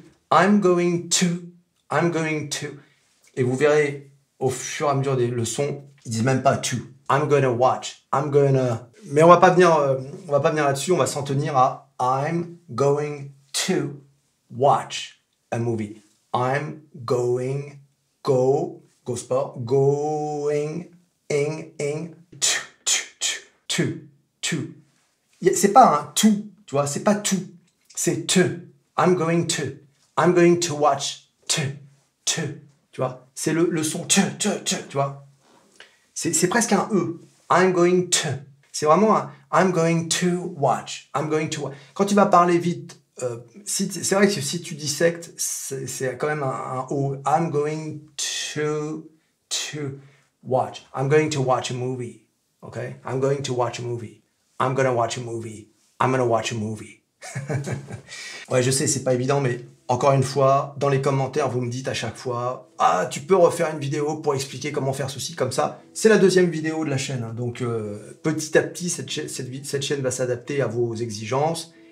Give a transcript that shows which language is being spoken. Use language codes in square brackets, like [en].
[en] I'm going to. [fr] Et vous verrez, au fur et à mesure des leçons, ils disent même pas to. [en] I'm gonna watch. [fr] Mais on va pas venir là-dessus. On va s'en tenir à [en] I'm going to watch a movie. I'm going, go sport, going, ing, to. [fr] C'est pas un to, tu vois, c'est pas to, c'est to. [en] I'm going to watch, to, [fr] tu vois. C'est le son, tu vois. C'est presque un E. [en] I'm going to. [fr] C'est vraiment un [en] I'm going to watch. [fr] Quand tu vas parler vite, c'est vrai que si tu dissectes, c'est quand même un O. [en] I'm going to watch. I'm going to watch a movie. Okay? I'm going to watch a movie. I'm gonna watch a movie. I'm gonna watch a movie. [fr] Ouais, je sais, c'est pas évident, mais encore une fois, dans les commentaires, vous me dites à chaque fois « Ah, tu peux refaire une vidéo pour expliquer comment faire ceci, comme ça. » C'est la deuxième vidéo de la chaîne. Hein, donc, petit à petit, cette chaîne va s'adapter à vos exigences.